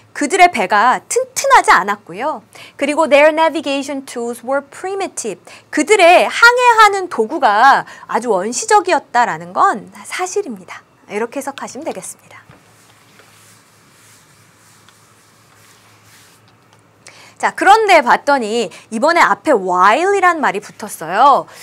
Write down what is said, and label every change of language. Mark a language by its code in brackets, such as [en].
[ko] 그들의 배가 튼튼하지 않았고요. 그리고 [en] their navigation tools were primitive. [ko] 그들의 항해하는 도구가 아주 원시적이었다라는 건 사실입니다. 이렇게 해석하시면 되겠습니다. 자, 그런데 봤더니 이번에 앞에 while이란 말이 붙었어요.